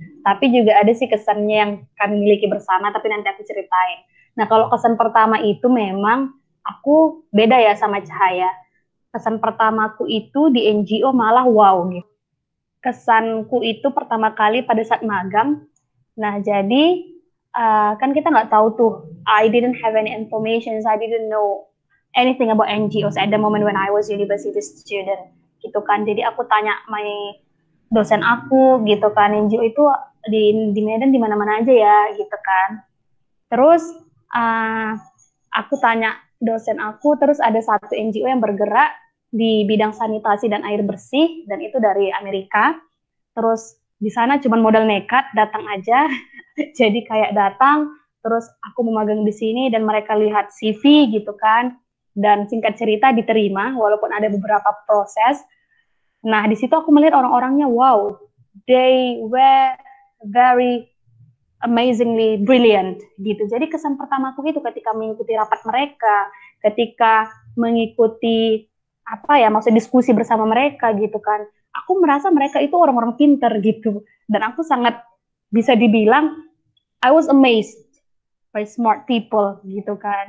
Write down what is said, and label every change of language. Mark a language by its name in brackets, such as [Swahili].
[Indonesian] Tapi juga ada sih kesannya yang kami miliki bersama, tapi nanti aku ceritain. Nah, kalau kesan pertama itu memang aku beda ya sama Cahaya. Kesan pertamaku itu di NGO malah wow gitu. Kesanku itu pertama kali pada saat magang. Nah, jadi kan kita nggak tahu tuh. [English] I didn't have any information. I didn't know anything about NGOs at the moment when I was university student. [Indonesian] Gitu kan. Jadi aku tanya my dosen aku gitu kan, NGO itu di Medan di mana-mana aja ya gitu kan. Terus aku tanya dosen aku, terus ada satu NGO yang bergerak di bidang sanitasi dan air bersih, dan itu dari Amerika. Terus di sana cuma modal nekat, datang aja. Jadi kayak datang, terus aku mau magang di sini dan mereka lihat CV gitu kan. Dan singkat cerita diterima walaupun ada beberapa proses. Nah, di situ aku melihat orang-orangnya, wow, [English] they were very amazingly brilliant [Indonesian] gitu. Jadi kesan pertamaku itu ketika mengikuti rapat mereka, ketika mengikuti maksud diskusi bersama mereka gitu kan. aku merasa mereka itu orang-orang pinter gitu. Dan aku sangat bisa dibilang [English] I was amazed by smart people [Indonesian] gitu kan.